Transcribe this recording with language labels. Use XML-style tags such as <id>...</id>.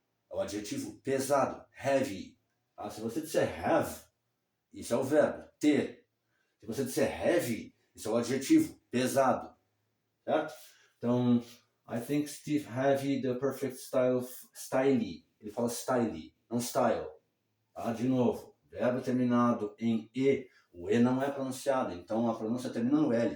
<pt>É o adjetivo pesado, heavy. Se você disser have, isso é o verbo, ter. Se você disser heavy, isso é o adjetivo, pesado. Certo?</pt> <en>Então, I think Steve have the perfect style.</en> <pt>Ele fala style, não style. De novo, verbo terminado em E. O E não é pronunciado, então a pronúncia termina no L.</pt>